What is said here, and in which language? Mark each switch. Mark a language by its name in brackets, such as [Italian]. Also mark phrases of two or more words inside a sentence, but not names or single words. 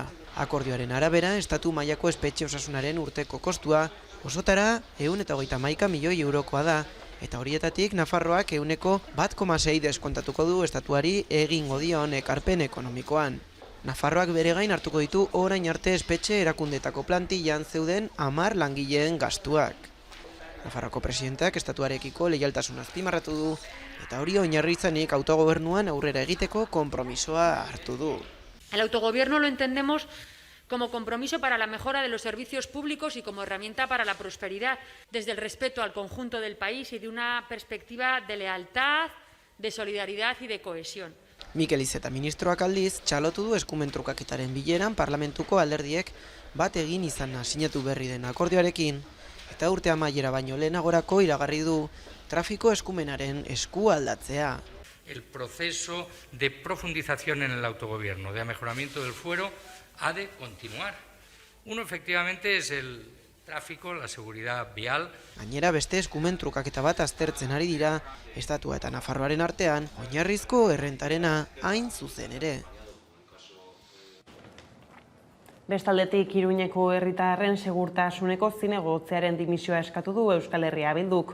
[Basque] Akordioaren arabera, estatu mailako espetxe osasunaren urteko kostua osotara 131 milioi eurokoa da, eta horietatik Nafarroak 1,6 deskontatuko du estatuari egingo dion ekarpen ekonomikoan. Nafarroak bere gain hartuko ditu orain arte espetxe erakundetako plantillan zeuden 10 langileen gastuak. Nafarroako presidenteak estatuarekiko leialtasuna azpimarratu du, eta hori oinarri izanik autogobernuan aurrera egiteko konpromisoa hartu du. [Spanish] El autogobierno lo entendemos como compromiso para la mejora de los servicios públicos y como herramienta para la prosperidad, desde el respeto al conjunto del país y de una perspectiva de lealtad, de solidaridad y de cohesión. [Basque] Mikel Iceta ministroak aldiz, txalotu du eskumen trukaketaren bileran parlamentuko alderdiek bat egin izana sinatu berri den akordioarekin, eta urte amaiera baino lehenagorako iragarri du trafiko eskumenaren esku aldatzea. [Spanish] El proceso de profundización en el autogobierno, de mejoramiento del fuero, ha de continuar. Uno, efectivamente, es el tráfico, la seguridad vial. [Basque] Gainera beste eskumen trukaketa bat aztertzen ari dira, estatua eta Nafarroaren artean, oinarrizko errentarena hain zuzen ere. Bestaldetik, Iruñeko herritarren segurtasuneko zinegotziaren dimisioa eskatu du Euskal Herria Bilduk.